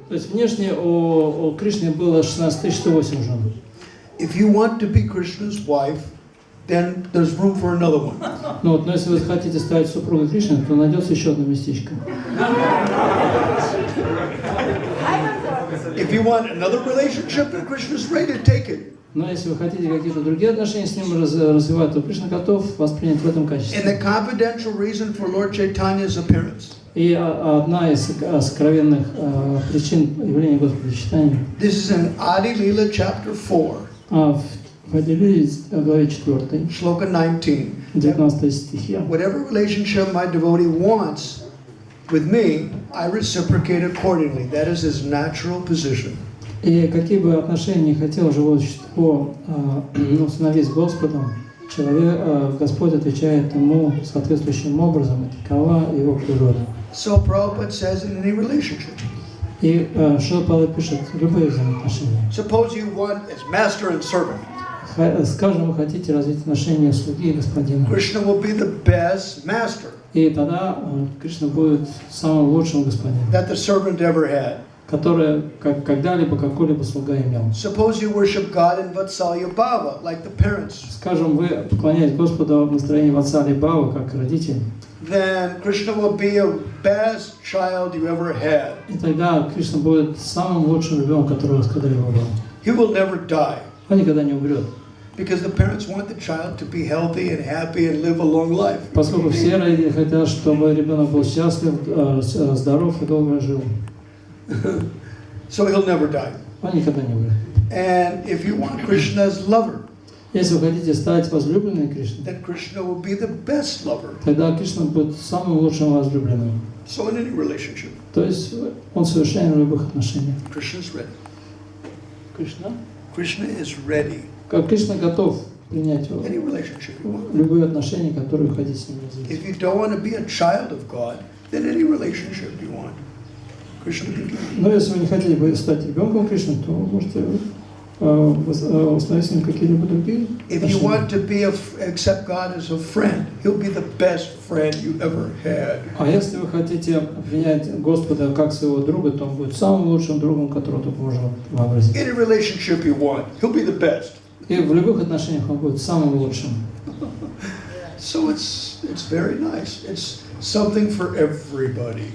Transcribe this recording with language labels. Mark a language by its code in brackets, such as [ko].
[ru] То есть внешне у Кришны было 16 108 жен. [en] If you want to be Krishna's wife, then there's room for another one. [ru] Ну вот, но если вы хотите стать супругой Кришны, то найдется еще одно местечко. [en] If you want another relationship, then Krishna's ready to take it. [ru] Но если вы хотите какие-то другие отношения с ним развивать, то Кришна готов воспринять в этом [en] And [ru] качестве. [en] the confidential reason for Lord Chaitanya's appearance. [ru] И одна из сокровенных причин явления Господа Чайтаньи. [en] This is in Adi Lila chapter 4, [ru] В Адилиле, главе 4, [en] shloka 19. [ru] 19 стихе. [en] Whatever relationship my devotee wants with me, I reciprocate accordingly. That is his natural position. [ru] И какие бы отношения не хотело живое существо установить с Господом, Господь отвечает ему соответствующим образом, и такова его природа. [en] So Prabhupada says in any relationship. [ru] И Шрила пишет, любые взаимоотношения. [en] Suppose you want as master and servant. [ru] Скажем, вы хотите развить отношения слуги и господина. [en] Krishna will be the best master [ru] И тогда Кришна будет самым лучшим господином, [en] that the servant ever had. [ru] который когда-либо какой-либо слуга имел. [en] Suppose you worship God in Vatsalya Bhava, like the parents. [ru] Скажем, вы поклоняетесь Господу в настроении Ватсали Бхава, как родители. [en] Then Krishna will be the best child you ever had. [ru] И тогда Кришна будет самым лучшим ребенком, который у вас когда-либо был. [en] He will never die [ru] Он никогда не умрет. [en] because the parents want the child to be healthy and happy and live a long life. [ru] Поскольку все родители хотят, чтобы ребенок был счастлив, здоров и долго жил. [en] So he'll never die. [ru] Он никогда не умрет. [en] And if you want Krishna's lover, [ru] Если вы хотите стать возлюбленной Кришной, [en] then Krishna will be the best lover. [ru] тогда Кришна будет самым лучшим возлюбленным. [en] So in any relationship, [ru] То есть он совершенен в любых отношениях. [en] Krishna's ready. [ru] Кришна? [en] Krishna is ready. [ru] Как Кришна готов принять [en] Any relationship you want. [ru] любые отношения, которые вы хотите с ним развить. [en] If you don't want to be a child of God, then any relationship you want, Krishna can do. [ru] Но если вы не хотели бы стать ребенком Кришны, то вы можете установить с ним какие-либо другие [en] If you [ru] отношения. [en] want to accept God as a friend, He'll be the best friend you ever had. [ru] А если вы хотите принять Господа как своего друга, то он будет самым лучшим другом, которого только можно вообразить. [en] Any relationship you want, He'll be the best. [ru] И в любых отношениях он будет самым лучшим. [en] So it's very nice. It's something for everybody.